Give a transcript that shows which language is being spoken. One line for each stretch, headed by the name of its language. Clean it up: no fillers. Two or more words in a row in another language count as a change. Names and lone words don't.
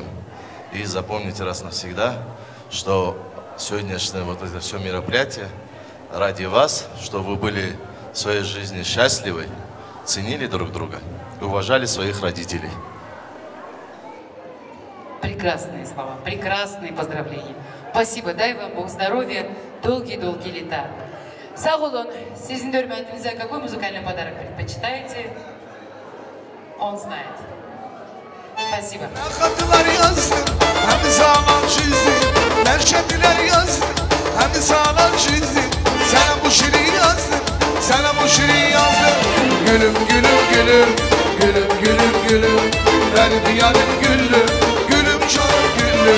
Russian: И запомните раз навсегда, что сегодняшнее вот это все мероприятие ради вас, чтобы вы были в своей жизни счастливы, ценили друг друга и уважали своих родителей. Прекрасные слова, прекрасные поздравления. Спасибо, дай вам Бог здоровья, долгие-долгие лета.
Turkish: Sağ olun, sizin de hürmetinize
Russian: какой музыкальный подарок предпочитаете? Он знает. Спасибо.
Turkish: Hatılar yazdım, hem zaman çizdim. Merşediler yazdım, hem sana çizdim. Sana bu şiiri yazdım, sana bu şiiri yazdım. Gülüm gülüm gülüm, gülüm gülüm gülüm. Benim dünyanın güllü, gülüm canım güllü.